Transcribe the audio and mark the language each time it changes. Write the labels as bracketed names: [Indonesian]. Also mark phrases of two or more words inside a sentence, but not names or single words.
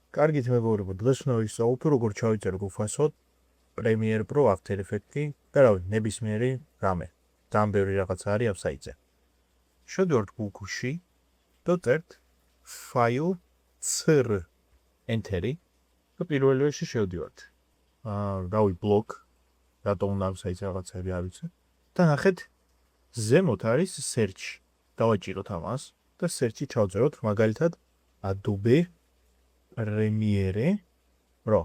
[Georgian] კარგით მეგობრებო, დღეს უნდა ვისაუბროთ როგორ ჩავიწერო გუფასოდ Premiere Pro, After Effects-ი და ნებისმიერი რამე. ძალიან ბევრი რაღაცა არის ამ საიტზე. შევდივართ Google-ში და წერთ file cr enter-ი და პირველ რიგში შევდივართ. რავი blog, რატომ უნდა ამ საიტზე რაღაცები არ ვიცი. და ნახეთ ზემოთ არის search. დავაჭიროთ ამას და search-ი ჩავწეროთ მაგალითად Adobe Premiere Pro.